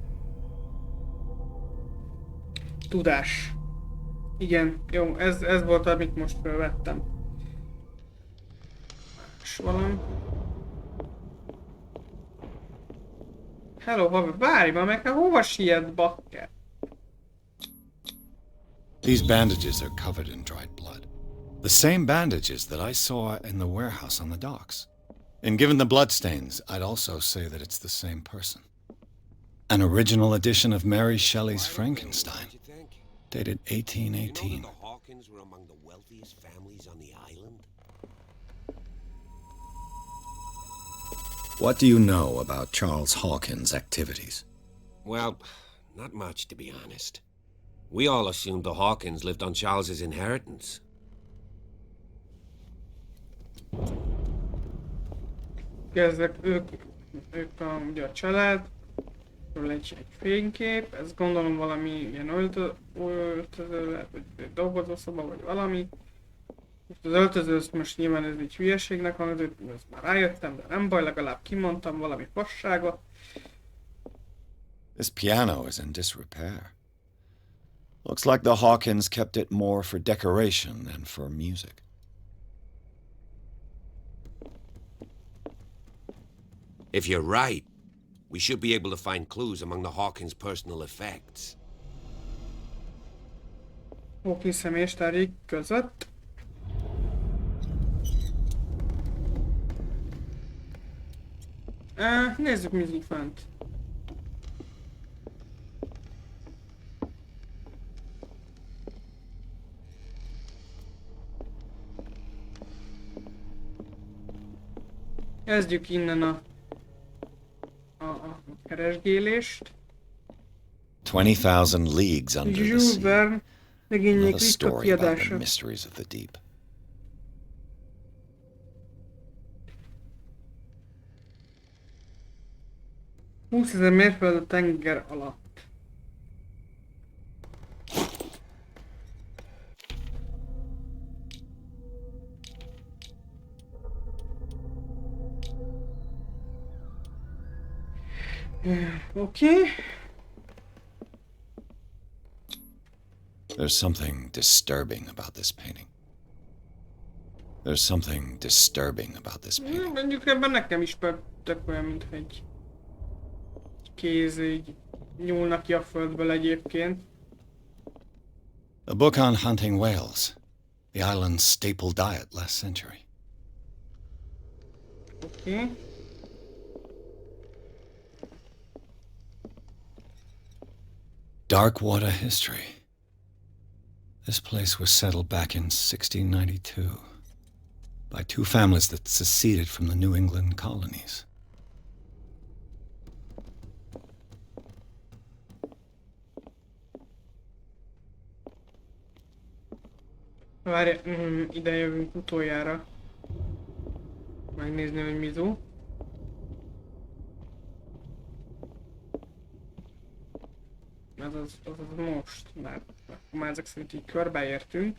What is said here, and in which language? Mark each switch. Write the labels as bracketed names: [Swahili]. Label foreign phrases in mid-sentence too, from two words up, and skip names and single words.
[Hungarian] Tudás. Igen, jó, ez volt, amit most felvettem. És valami... Hello, haver, várj már meg, hova siet, bakker? [English] These bandages are covered in dried blood. The same bandages that I saw in the warehouse on the docks. And given the bloodstains, I'd also say that it's the same person. An original edition of Mary Shelley's Frankenstein, dated 1818. What do you know about Charles Hawkins' activities? Well, not much, to be honest. We all assumed the Hawkins lived on Charles's inheritance. [Hungarian] Ezek ők ugye a család, egy fénykép, ez gondolom valami ilyen öltöző lehet, vagy dolgozószoba, vagy valami. Az öltöző, most nyilván ez egy hülyeségnek hangzott, ezt már rájöttem, de nem baj, legalább kimondtam valami fasságot. [English] This piano is in disrepair. Looks like the Hawkins kept it more for decoration than for music. If you're right, we should be able to find clues among the Hawkins' personal effects. [Hungarian] Hawkins személyes tárgyai között. Nézzük, mi van fent. Kezdjük innen a keresgélést. [English] 20,000 leagues under the Jules sea. [Hungarian] Verne regények [English] Another [Hungarian] ritka [English] story about the [Hungarian] kiadása. [English] mysteries of the deep. [Hungarian] $20,000 mérföld a tenger alatt. [English] Okay. There's something disturbing about this painting. There's something disturbing about this painting. [Hungarian] Mondjuk ebben nekem is tök olyan, mint egy kéz így nyúlna ki a földből egyébként. [English] A book on hunting whales, the island's staple diet last century. Okay. Dark water history. This place was settled back in 1692 by two families that seceded from the New England colonies. [Hungarian] Várj, ide jövünk utoljára. Megnézni, hogy mizu. Az most, mert akkor már ezek szerint így körbeértünk.